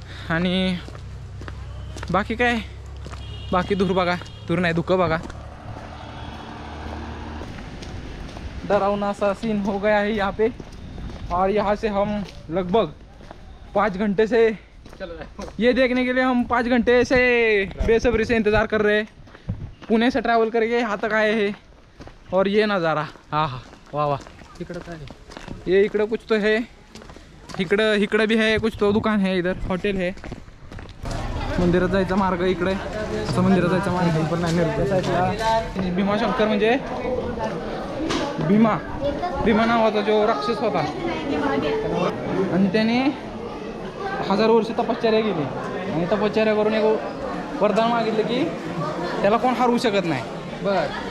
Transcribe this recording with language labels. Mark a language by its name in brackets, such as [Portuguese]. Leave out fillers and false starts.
[Marathi] आणि बाकी काय, बाकी धूर बघा, धूर नाही धुकं बघा. [Hindi] डरावना सा सीन हो गया है यहाँ पे. और यहाँ से हम लगभग 5 घंटे से ये देखने के लिए हम 5 घंटे से बेसब्री से इंतज़ार कर रहे हैं. पुणे से ट्रैवल करके यहाँ तक आए हैं. और ये नज़ारा, हाँ हाँ, वाह वाह. [Marathi] तिकडं काय [Hindi] ये इकडं कुछ तो है, इकडं भी है कुछ तो दुकान है, इधर हॉटेल है. [Marathi] मंदिरात जायचा मार्ग इकडे, असं मंदिरात जायचा मार्ग पण नाही निर्जन साईडला. भीमाशंकर म्हणजे भीमा नावाचा जो राक्षस होता आणि त्याने 1000 वर्ष तपश्चर्या केली आणि तपश्चर्या करून एक वरदान मागितलं की त्याला कोण हरवू शकत नाही. बर.